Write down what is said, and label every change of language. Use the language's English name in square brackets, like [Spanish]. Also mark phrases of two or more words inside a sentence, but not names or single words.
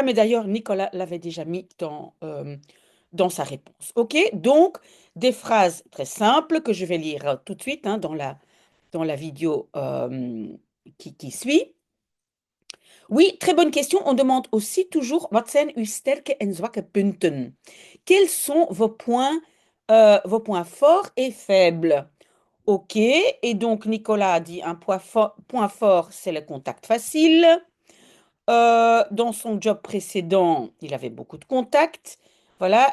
[French] Mais d'ailleurs, Nicolas l'avait déjà mis dans sa réponse. OK? Donc, des phrases très simples que je vais lire tout de suite hein, dans la vidéo qui suit. Oui, très bonne question. On demande aussi toujours, [Dutch] wat zijn uw sterke en zwakke punten? [French] Quels sont vos points forts et faibles? OK. Et donc, Nicolas a dit un point fort, c'est le contact facile. Dans son job précédent, il avait beaucoup de contacts. Voilà.